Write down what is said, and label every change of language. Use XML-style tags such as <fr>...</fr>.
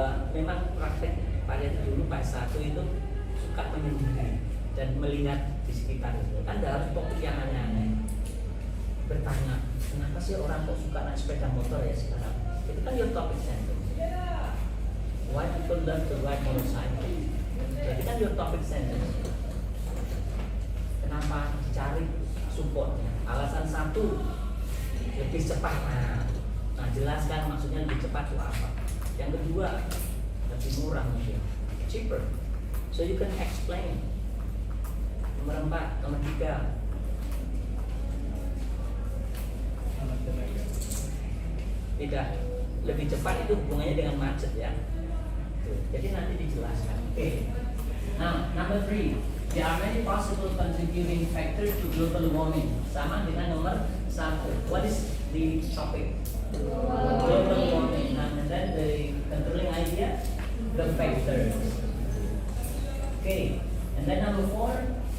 <id>Memang praktek pada dulu pas 1 itu suka menyendiri dan melihat di sekitar itu. Kan harus topik yang aneh-aneh. Bertanya, kenapa sih orang kok suka naik sepeda motor ya sekarang? Itu kan</id> <en>your topic sentence. Why people learn to ride motorcycle?</en> <id>Jadi kan your topic sentence. Kenapa dicari supportnya? Alasan 1 lebih cepat. Nah, jelaskan maksudnya lebih cepat itu apa? Yang kedua lebih murah mungkin, cheaper.</id> <en>So you can explain.</en> <id>Nomor 4, nomor 3. Tidak, lebih cepat itu hubungannya dengan macet ya. Jadi nanti dijelaskan. Oke.</id> <en>Now, number 3. There are many possible contributing factors to global warming.</en> <id>Sama dengan nomor 1.</id> <en>What is the topic? Global warming. And then the controlling idea, the factors. Okay. And then number 4.</en>